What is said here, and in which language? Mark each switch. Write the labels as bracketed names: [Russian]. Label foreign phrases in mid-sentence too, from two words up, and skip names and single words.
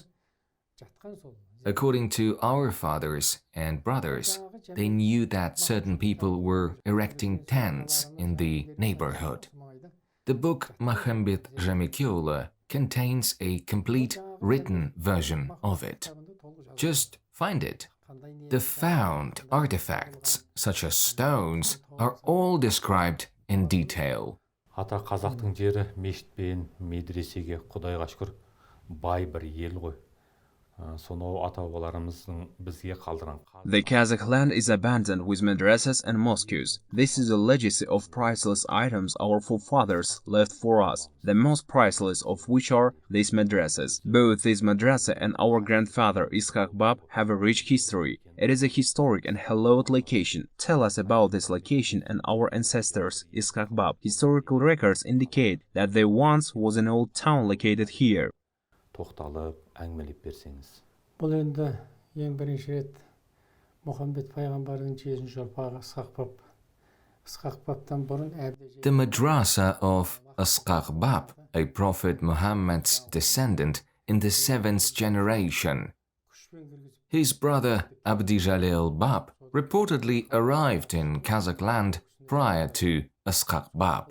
[English] According to our fathers and brothers, they knew that certain people were erecting tents in the neighborhood. The book Muhammad Jamikeoğlu contains a complete written version of it. Just find it. The found artifacts, such as stones, are all described in detail. [Kazakh] Ата қазақтың жері мешітпен, медресеге, Құдайға шүкір, бай бір ел ғой. Сонау ата-бабаларымыздың бізге қалдырған. [English] The Kazakh land is abundant with madrasas and mosques. This is a legacy of priceless items our forefathers left for us, the most priceless of which are these madrasas. Both this madrasa and our grandfather Yskak Bab have a rich history. It is a historic and hallowed location. Tell us about this location and our ancestors, Yskak Bab. Historical records indicate that there once was an old town located here. [Kazakh] Тоқталып, әңгімелеп берсеңіз. Бұл енді ең бірінші рет Мұхаммед пайғамбардың 7-ші ұрпағы Yskak Bab'tan бұрын [English] The madrasa of Yskak Bab, a Prophet Muhammad's descendant, in the 7th generation. His brother Abdijalil Bab reportedly arrived in Kazakh land prior to Yskak Bab.